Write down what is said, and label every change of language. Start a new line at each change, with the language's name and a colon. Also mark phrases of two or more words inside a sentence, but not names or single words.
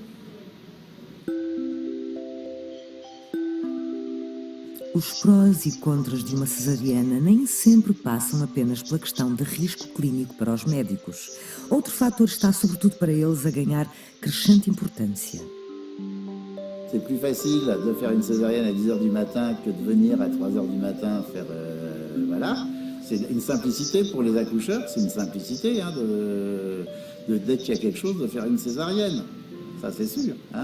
Portuguese: Os prós e contras de uma cesariana nem sempre passam apenas pela questão de risco clínico para os médicos. Outro fator está sobretudo para eles a ganhar crescente importância.
French: C'est plus facile de faire une césarienne à 10h du matin que de venir à 3h du matin faire... voilà. C'est une simplicité pour les accoucheurs, c'est une simplicité hein, dès qu'il y a quelque chose de faire une césarienne. Ça c'est sûr. Hein.